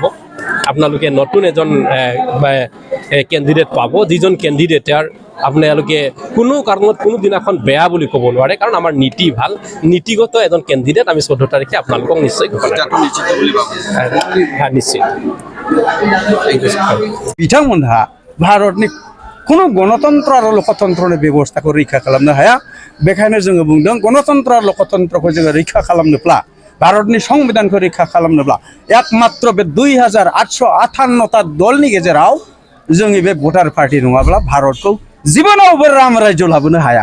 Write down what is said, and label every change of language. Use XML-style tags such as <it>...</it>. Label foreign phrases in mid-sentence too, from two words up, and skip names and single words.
<as>আপোনালোকে নতুন এজন কেণ্ডিডেট পাব, যিজন কেণ্ডিডেটৰ আপোনালোকে কোনো কাৰণত কোনো দিনাখন বেয়া বুলি ক'ব নোৱাৰে, কাৰণ আমাৰ নীতি ভাল, নীতিগত এজন কেণ্ডিডেট আমি 14 তাৰিখে আপোনালোকক নিশ্চয় ঘোষণা কৰিম। নিশ্চিত।</as> <brx>बिथांमोनहा भारतनि खुनु गणतन्त्र आरो लोकतन्त्रनि बेबस्थाखौ रैखा खालामनो हाया। बेखायनो जोङो बुंदों गणतन्त्र आरो लोकतन्त्रखौ जोङो रैखा खालामनोब्ला, भारतनि संबिधानखौ रैखा खालामनोब्ला एकमात्र बे 2858टा दलनि गेजेराव जोंनि बे भटार पार्टी नङाब्ला भारतखौ जिबनावबो राम रायजो लाबोनो हाया।</brx>